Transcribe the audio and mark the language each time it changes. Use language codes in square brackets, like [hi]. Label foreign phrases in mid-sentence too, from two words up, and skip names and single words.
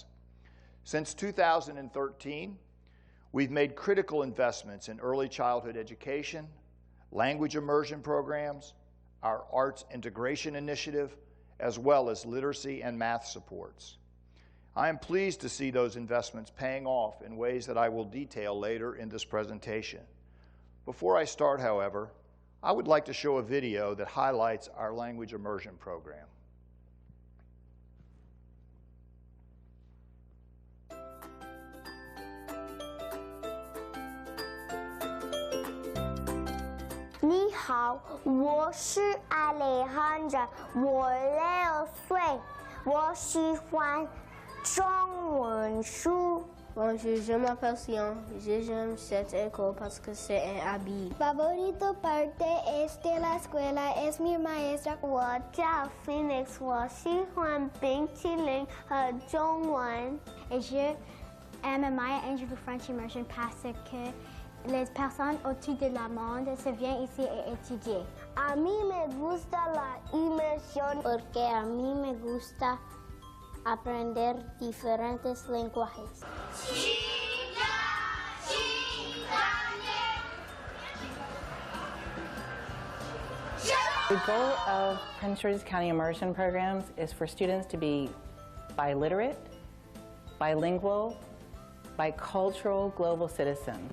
[en] Since 2013, we've made critical investments in early childhood education, language immersion programs, our arts integration initiative, as well as literacy and math supports. I am pleased to see those investments paying off in ways that I will detail later in this presentation. Before I start, however, I would like to show a video that highlights our language immersion program. [zh] Ni hao, 我是 Alejandra， 我6岁，我喜欢中文书。 [fr] Bonjour, je m'appelle Sion. J'aime cette école parce que c'est un habit. [es] Favorito parte de la escuela es mi maestra. [zh] 我叫 Phoenix， 我喜欢冰淇淋和中文。 [fr] Et je aime Maya et je veux [en] French immersion [fr] parce que les personnes autour de la monde se viennent ici et étudier. [es] A mí me gusta la inmersión porque a mí me gusta aprender diferentes lenguajes. [en] The goal of Prince George's County immersion programs is for students to be biliterate, bilingual, bicultural global citizens.